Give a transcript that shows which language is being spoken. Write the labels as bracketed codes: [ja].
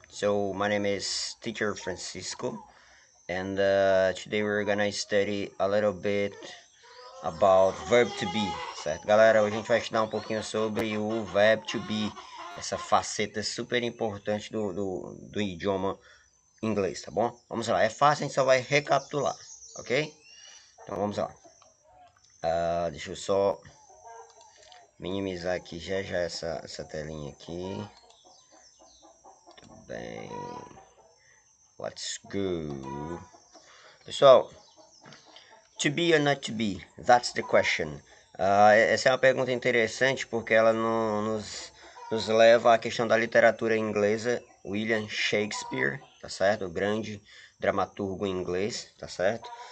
[en] So my name is Teacher Francisco, and today we're gonna study a little bit about verb to be, [pt] certo? Galera, hoje a gente vai estudar um pouquinho sobre o verb to be, essa faceta super importante do idioma inglês, tá bom? Vamos lá, é fácil, a gente só vai recapitular, ok? Então vamos lá. Deixa eu só minimizar aqui já essa telinha aqui. Tudo bem. [en] Let's go. [pt] Pessoal, [en] to be or not to be? That's the question. [pt] Essa é uma pergunta interessante porque ela nos leva à questão da literatura inglesa. William Shakespeare, tá certo? O grande dramaturgo inglês, tá certo?